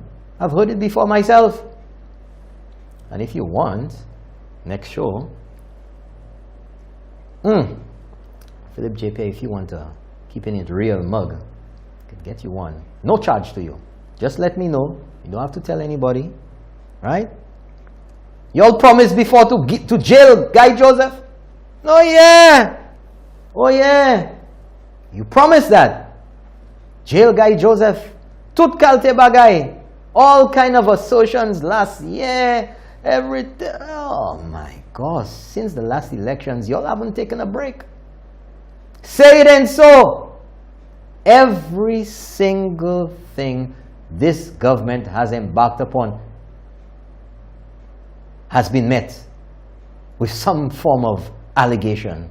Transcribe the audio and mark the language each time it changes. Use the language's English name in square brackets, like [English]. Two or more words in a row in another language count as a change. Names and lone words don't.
[English] I've heard it before myself. And if you want, next show, Philip JP, if you want to keep it real mug, I could get you one. No charge to you. Just let me know. You don't have to tell anybody. Right? You all promised before to jail Guy Joseph? Oh yeah. Oh yeah. You promised that. Jail Guy Joseph. [Haitian Creole] Tout kalte bagay. [English] All kind of assertions last year. Everything. Oh my gosh. Since the last elections, y'all haven't taken a break. Say it and so. Every single thing this government has embarked upon has been met with some form of allegation.